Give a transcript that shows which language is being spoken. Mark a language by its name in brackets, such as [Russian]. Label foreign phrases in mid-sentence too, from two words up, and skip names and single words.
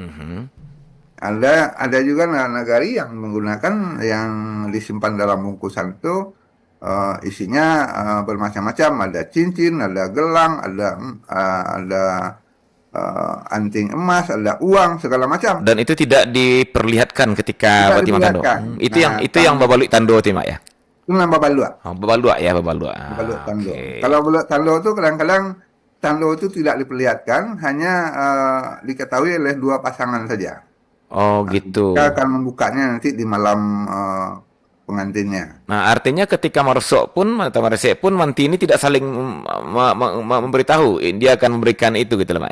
[Indonesian] Ada juga nagari yang menggunakan yang disimpan dalam bungkusan itu isinya bermacam-macam. Ada cincin, ada gelang, ada anting emas, ada uang, segala macam. Dan itu tidak diperlihatkan ketika [Minangkabau] batimbang tando. [Indonesian] Itu yang [Minangkabau] babalui tando [Indonesian] Mak ya. Itu nama babalua. Oh, babalua ya, babalua. [Minangkabau] Babalua tando. [Indonesian] Kalau [Minangkabau] babalua tando [Indonesian] itu kadang-kadang tando itu tidak diperlihatkan, hanya diketahui oleh dua pasangan saja. Oh, gitu. Kita akan membukanya nanti di malam pengantinnya. Nah, artinya ketika marsuk pun atau maresek pun manti ini tidak saling memberitahu, dia akan memberikan itu gitu loh, Mak ya.